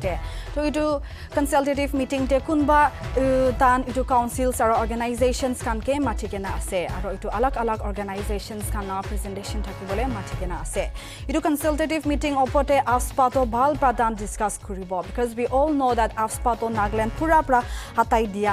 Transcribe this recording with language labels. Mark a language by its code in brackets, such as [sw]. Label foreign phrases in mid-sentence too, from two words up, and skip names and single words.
[nag] te to itu [en] consultative meeting [nag] te kunba tan itu councils aro organizations kan ke mathikena ase aro itu alak organizations kan na presentation thakibole mathikena ase itu [en] consultative meeting [nag] oporte AFSPA to bhal pradan discuss kuribo [en] because we all know that [nag] AFSPA to Nagaland pura hatai dia